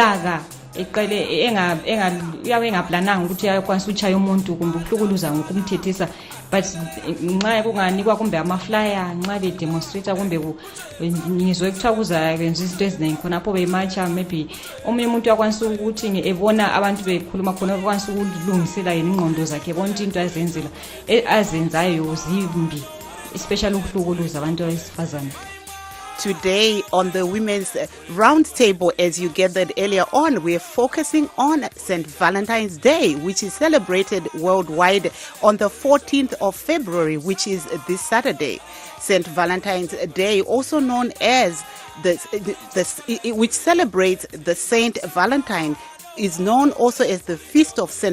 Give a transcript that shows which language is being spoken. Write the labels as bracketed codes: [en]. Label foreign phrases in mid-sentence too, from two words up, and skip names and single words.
[nd] ngululaka eqale uyabe engaplananga ukuthi uyakwanisa utshaya umuntu kumbe ukuhlukuluza ngokumthethisa, but nxa kunganikwa kumbe amaflyer nxa bedemonstrate kumbe ngizwe kuthiwa kuzakwenza izinto eziningi khonapho bematsha, maybe omunye umuntu uyakwanisa ukuthi ebona abantu bekhuluma khona ukwanisa ukulungisela yena ingqondo zakhe, ebona ukuthi into azenzayo zimbi, especially ukuhlukuluza abantu besifazane. [en] Today on the Women's Roundtable, as you gathered earlier on, we're focusing on St. Valentine's Day, which is celebrated worldwide on the 14th of February, which is this Saturday. St. Valentine's Day, also known as which celebrates the Saint Valentine, is known also as the Feast of St.